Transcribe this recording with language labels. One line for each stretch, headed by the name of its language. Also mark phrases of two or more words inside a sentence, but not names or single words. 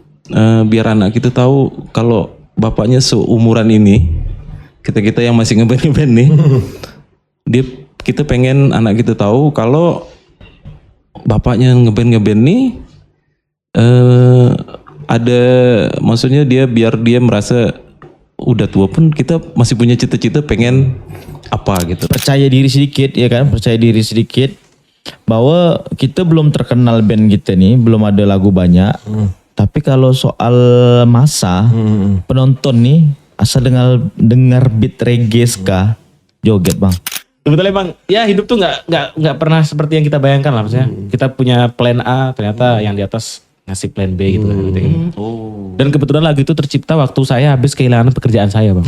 Indonesian: biar anak kita tahu kalau bapaknya seumuran ini, kita yang masih ngeband nih, kita pengen anak kita tahu kalau bapaknya ngeband nih ada, maksudnya biar dia merasa udah tua pun kita masih punya cita-cita pengen apa gitu. Percaya diri sedikit ya kan, percaya diri sedikit bahwa kita belum terkenal band kita nih, belum ada lagu banyak. Tapi kalau soal masa penonton nih asal dengar beat reggae ska joget bang. Sebetulnya bang, ya hidup tuh nggak pernah seperti yang kita bayangkan lah, maksudnya kita punya
English: plan A,
Indonesian: ternyata yang di atas ngasih
English: plan B
Indonesian: gitu kan. Dan kebetulan lagu itu tercipta waktu saya habis kehilangan pekerjaan saya bang.